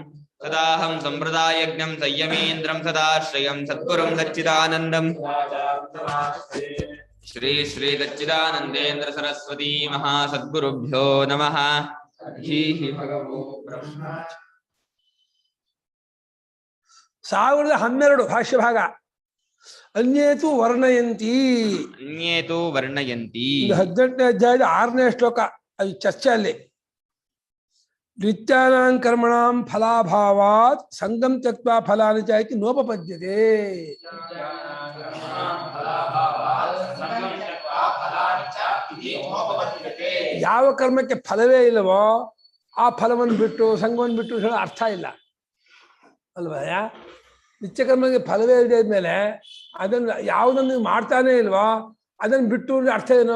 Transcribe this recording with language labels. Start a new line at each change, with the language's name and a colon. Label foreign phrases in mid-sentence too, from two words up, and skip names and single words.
Sanskrit: सदाहं सम्प्रदायज्ञं संयमीन्द्रं सदाश्रयं सद्गुरुं सच्चिदानन्दं श्री श्री सच्चिदानन्देन्द्र सरस्वती महासद्गुरुभ्यो नमः। भगवो ब्रह्म
Kannada: 1012 ಭಾಷ್ಯ ಭಾಗ.
Sanskrit: ಅನ್ಯೇತು ವರ್ಣಯಂತಿ
Kannada: 18ನೇ ಅಧ್ಯಾಯದ 6ನೇ ಶ್ಲೋಕ. ಅದು ಚರ್ಚೆಯಲ್ಲಿ
Sanskrit: ನಿತ್ಯಾನಾಂ ಕರ್ಮಣಾಂ ಫಲಾಭಾವಾತ್ ಸಂಗಂ ತ್ಯಕ್ತ್ವಾ ಫಲಾನಿ ಚ ಇತಿ ನೋಪಪದ್ಯತೆ.
Kannada: ಯಾವ ಕರ್ಮಕ್ಕೆ ಫಲವೇ ಇಲ್ಲವೋ ಆ ಫಲವನ್ನು ಬಿಟ್ಟು ಸಂಘವನ್ನು ಬಿಟ್ಟು ಹೇಳೋ ಅರ್ಥ ಇಲ್ಲ ಅಲ್ವಾ? ನಿತ್ಯ ಕರ್ಮಕ್ಕೆ ಫಲವೇ ಇಲ್ಲದೆ ಇದ್ಮೇಲೆ ಅದನ್ನು ಯಾವುದನ್ನು ಮಾಡ್ತಾನೆ ಇಲ್ವೋ ಅದನ್ನು ಬಿಟ್ಟು ಅರ್ಥ ಏನು?